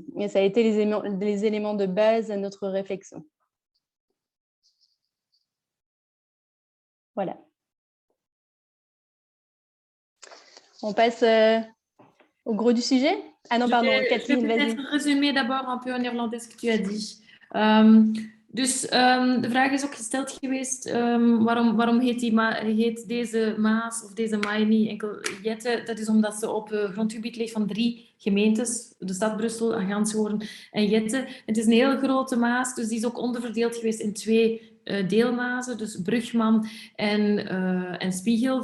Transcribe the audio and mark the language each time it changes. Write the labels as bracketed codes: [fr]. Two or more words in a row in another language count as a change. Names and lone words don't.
[fr] Et ça a été les éléments de base à notre réflexion. Voilà. On passe au gros du sujet. Ah non, pardon, Kathleen, vas-y. Je vais peut-être résumer d'abord un peu en néerlandais ce que tu as dit. [nl] Dus de vraag is ook gesteld geweest, waarom heet deze Maas of deze Maai niet enkel Jette? Dat is omdat ze op grondgebied ligt van 3 gemeentes, de stad Brussel, Ganshoorn en Jette. Het is een heel grote Maas, dus die is ook onderverdeeld geweest in 2 deelmazen, dus Brugman en Spiegel.